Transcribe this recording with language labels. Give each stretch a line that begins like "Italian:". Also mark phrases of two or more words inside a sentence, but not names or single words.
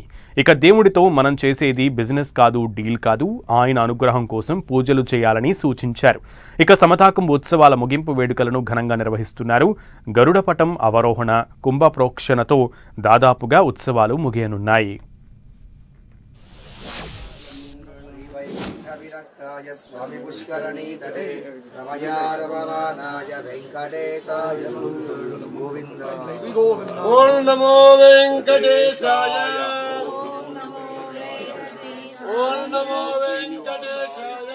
Telugu: ఇక దేవుడితో మనం చేసేది బిజినెస్ కాదు, డీల్ కాదు, ఆయన అనుగ్రహం కోసం పూజలు చేయాలని సూచించారు. ఇక సమతాకుంభ ఉత్సవాల ముగింపు వేడుకలను ఘనంగా నిర్వహిస్తున్నారు. గరుడపటం అవరోహణ, కుంభ ప్రోక్షణతో దాదాపుగా ఉత్సవాలు ముగియనున్నాయి.
Sanskrit: स्वामी पुष्करणी तटे रमयारवमानाय वेंकटेशाय गोविंद ओम नमो वेंकटेशाय ओम नमो वेंकटेशाय